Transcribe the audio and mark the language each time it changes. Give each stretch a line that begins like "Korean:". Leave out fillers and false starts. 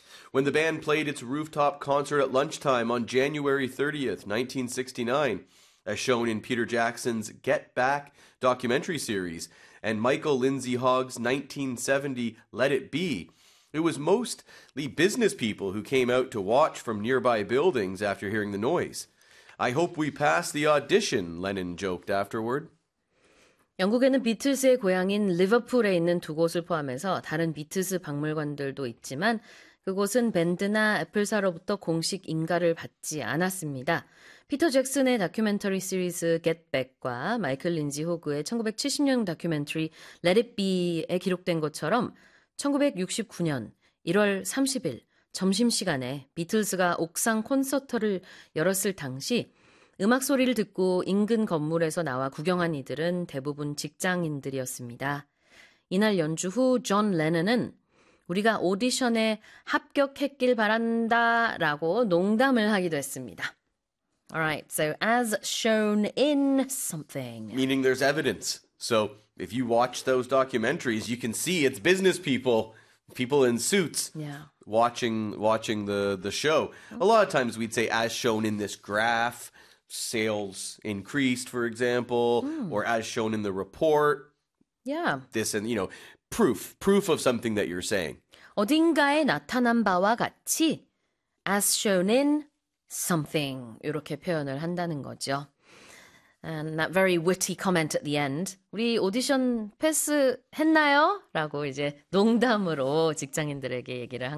English: When the band played its rooftop concert at lunchtime on January 30th, 1969, as shown in Peter Jackson's Get Back documentary series and Michael Lindsay Hogg's 1970 Let It Be, it was mostly business people who came out to watch from nearby buildings after hearing the noise. I hope we pass the audition, Lennon joked afterward.
Korean: 영국에는 비틀스의 고향인 리버풀에 있는 두 곳을 포함해서 다른 비틀스 박물관들도 있지만 그곳은 밴드나 애플사로부터 공식 인가를 받지 않았습니다. 피터 잭슨의 다큐멘터리 시리즈 Get Back과 마이클 린지 호그의 1970년 다큐멘터리 Let It Be에 기록된 것처럼 1969년 1월 30일 점심시간에 비틀스가 옥상 콘서트를 열었을 당시 음악 소리를 듣고 인근 건물에서 나와 구경한 이들은 대부분 직장인들이었습니다. 이날 연주 후 존 레넌은 우리가 오디션에 합격했길 바란다 라고 농담을 하기도 했습니다.
English: All right, so as shown in something. Meaning there's evidence. So if you watch those documentaries, you can see it's business people in suits. Yeah. Watching the show. A lot of times we'd say as shown in this graph, sales increased, for example, or as shown in the report. Yeah. This and, you know, proof of something that you're saying.
Korean: 어딘가에 나타난 바와 같이
English: as shown in something
Korean: 이렇게 표현을 한다는 거죠.
English: And that very witty comment at the end.
Korean: 우리 오디션 패스 했나요? 라고 이제 농담으로 직장인들에게 얘기를 한